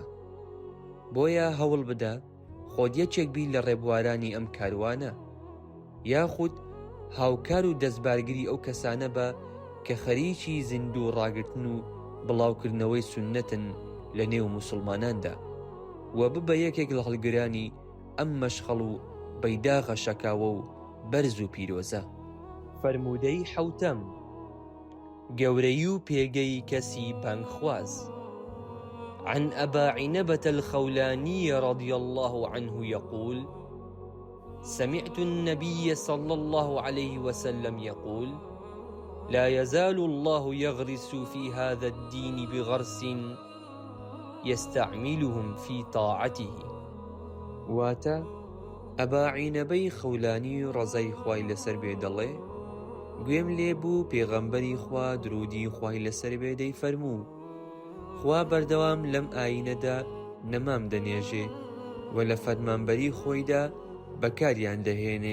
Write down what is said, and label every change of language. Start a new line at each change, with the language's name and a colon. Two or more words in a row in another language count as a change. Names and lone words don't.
Central Kurdish: بۆیە هەوڵ بدە خۆت یەکێک بی لە ڕێبوارانی ئەم کاروانە، یاخود هاوکار و دەستبارگری ئەو کەسانە بە کە خەریکی زیندوو ڕاگرتن و بڵاوکردنەوەی سنەتن لە نێو موسڵماناندا و ببە یەکێک لە هەڵگرانی ئەم مەشخەڵ و بەیداغە شەکاوە و بەرز و پیرۆزە. فەرموودەی حەوتەم گەورەی و پێگەی کەسی پانگخواز.
Arabic: عن أبا عنبة الخولاني رضي الله عنه يقول: سمعت النبي صلى الله عليه وسلم يقول: لا يزال الله يغرس في هذا الدين بغرس يستعملهم في طاعته.
Central Kurdish: واتا ئەبا عینەبەی خەولانی ڕەزای خوای لەسەر بێ دەڵێ: گوێم لێبوو پێغەمبەری خوا درودی خوای لەسەر بێ دەیفەرموو: خوا بەردەوام لەم ئاینەدا نەمام دەنێژێ و لە فەرمانبەری خۆیدا بەکاریان دەهێنێ.